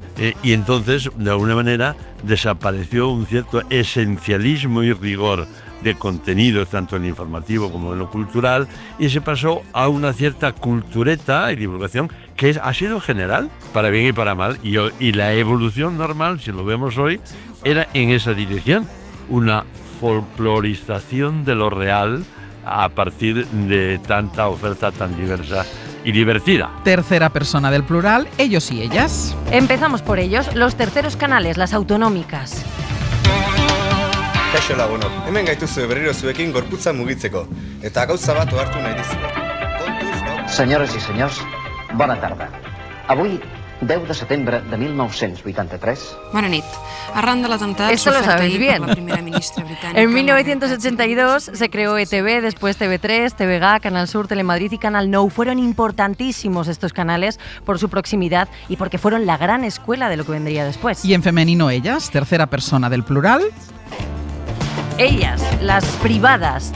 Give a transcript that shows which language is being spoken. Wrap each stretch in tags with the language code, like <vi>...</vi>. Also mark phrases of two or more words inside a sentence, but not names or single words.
<es>Y entonces, de alguna manera, desapareció un cierto esencialismo y rigor de contenidos, tanto en lo informativo como en lo cultural, y se pasó a una cierta cultureta y divulgación que ha sido general, para bien y para mal, y la evolución normal, si lo vemos hoy, era en esa dirección, una folclorización de lo real a partir de tanta oferta tan diversa y divertida. Tercera persona del plural, ellos y ellas. Empezamos por ellos, los terceros canales, las autonómicas.</es> <eu>Kaixo lagunok, hemen gaituzu berriro zuekin gorputza mugitzeko, eta gauza bat ohartu nahi dizuet.</eu> <ca>Senyores i senyors, bona tarda. Avui, 10 de setembre de 1983... Bona nit. Arran de l'atemptat</ca> <es>Esto lo</es> <ca>sofert</ca> <es>sabéis</es> <ca>ahir</ca> <es>bien.</es> <ca>per la primera ministra britànica...</ca> <es>En 1982 se creó ETV, después TV3, TVG, Canal Sur, Telemadrid y Canal Nou. Fueron importantísimos estos canales por su proximidad y porque fueron la gran escuela de lo que vendría después. Y en femenino ellas, tercera persona del plural. Ellas, las privadas.</es>